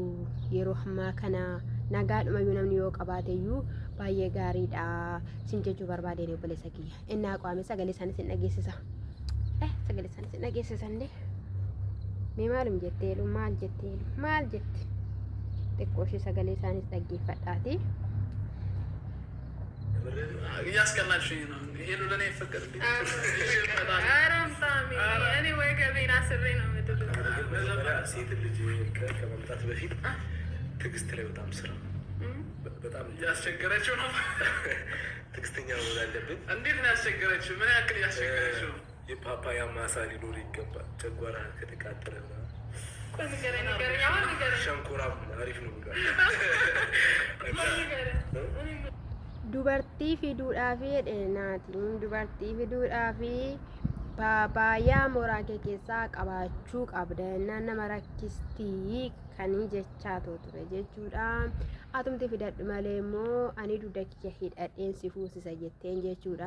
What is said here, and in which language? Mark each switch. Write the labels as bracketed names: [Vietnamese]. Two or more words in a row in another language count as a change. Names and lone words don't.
[Oromo] Yeroo ammaa kana nagaadhumayyuu namni yoo qabaateyyuu baay'ee gaariidha. Sin jechuu barbaadeen obboleessa kiyya. Innaa qaame sagalee isaanii sin dhageessisa. sagalee isaanii si dhageessisanii mee maalum jetteelu maal jetti xiqqoo ishee sagalee isaaniis dhaggeeffadhaati. [Amharic] እያስቀናችሁኝ ነው። ሄሉ ለእኔ ይፈቀድልኝ። እኔ ወይ ገቤን አስሬ ነው የምትለው። ሴት ልጅ ከመምጣት በፊት ትዕግስት ላይ በጣም ስራ በጣም እያስቸገረችው ነው። ትዕግስተኛ መሆን አለብን። እንዴት ነው ያስቸገረችው? ምን ያክል እያስቸገረችው? የፓፓያ ማሳ ሊኖር ይገባል። ጨጓራ ከተቃጠለ ሸንኮራ አሪፍ ነው ብሏል። [Oromo] dubartii fiduudhaafi dheerinaatiin dubartii fiduudhaafi paapaayaa mooraa kee keessaa qabaachuu qabda jennaan nama rakkistii kanii jechaa ture jechuudha. Atumti fidadhu malee immoo ani dugda kiyya hidhadheen si fuusisa jetteen jechuudha.